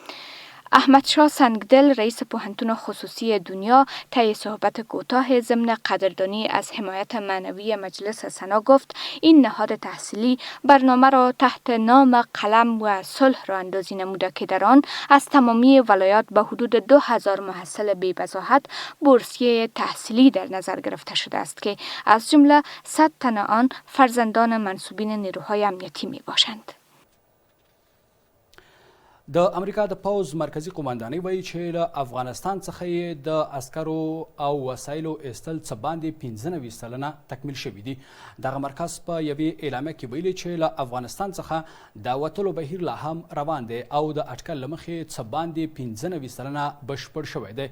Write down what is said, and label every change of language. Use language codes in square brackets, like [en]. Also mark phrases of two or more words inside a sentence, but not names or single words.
[fa] احمد شاه سنگدل رئیس پوهنتون خصوصی دنیا طی صحبت کوتاه ضمن قدردانی از حمایت معنوی مجلس سنا گفت این نهاد تحصیلی برنامه را تحت نام قلم و صلح راه اندازی نموده که در آن از تمامی ولایات به حدود 2000 محصل بی‌بضاحت بورسیه تحصیلی در نظر گرفته شده است که از جمله 100 تن آن فرزندان منصوبین نیروهای امنیتی می باشند. [ps] د امریکا د پوز مرکزی قومندانۍ وایي چې له افغانستان څخه د عسکرو او وسایلو ایستل څه باندې 15 سلنه تکمیل شوي دي. دغه مرکز په یوې اعلامیه کې ویلي چې له افغانستان څخه د وتلو بهیر لا هم روان دی او د اټکل له مخې څه باندې 15 سلنه بشپړ شوی دی.